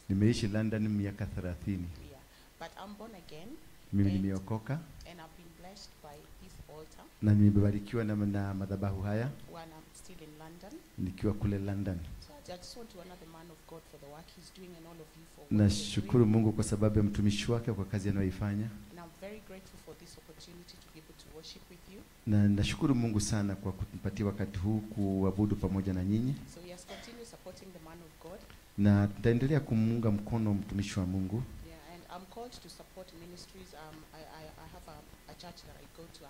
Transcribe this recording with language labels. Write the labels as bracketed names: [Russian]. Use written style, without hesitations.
[Swahili] Nimeishi London miaka 30. [English] Yeah. But I'm born again. [Swahili] Mimi nimeokoka. [English] And I've been blessed by this altar. [Swahili] Na nimebarikiwa na madhabahu haya. [English] When I'm still in London. [Swahili] Nikiwa kule London. [English] So I just want to honor the man of God for the work he's doing and all of you for what [Swahili] Nashukuru Mungu kwa sababu ya mtumishi wake kwa kazi anayoifanya. [English] And I'm very grateful for this opportunity to be able to worship with you. [Swahili] Na nashukuru Mungu sana kwa kunipatia wakati huu kuabudu pamoja na nyinyi. [English] So yes, continue supporting the man of God. [Swahili] Na tutaendelea kumuunga mkono mtumishi wa Mungu. [English] Yeah, and I'm called to support ministries. I have a church that I go to.